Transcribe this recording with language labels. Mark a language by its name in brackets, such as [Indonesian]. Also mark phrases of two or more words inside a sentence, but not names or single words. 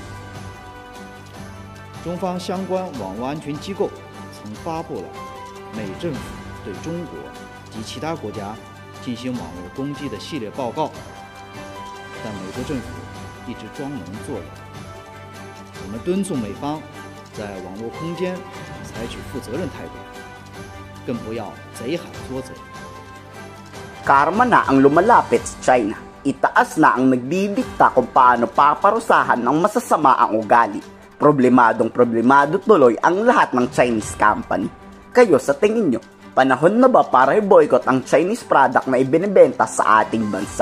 [Chinese] 中方相关网络安全机构曾发布了美政府对中国及其他国家进行网络攻击的系列报告，但美国政府一直装聋作哑。我们敦促美方在网络空间采取负责任态度，更不要贼喊捉贼。 [Filipino] Karma na ang lumalapit sa China. Itaas na ang nagdidikta kung paano paparusahan ng masasama ang ugali. Problemado tuloy ang lahat ng [English] Chinese company. [Filipino] Kayo sa tingin nyo, panahon na ba para i-boycott ang [English] Chinese product [Filipino] na ibinibenta sa ating bansa?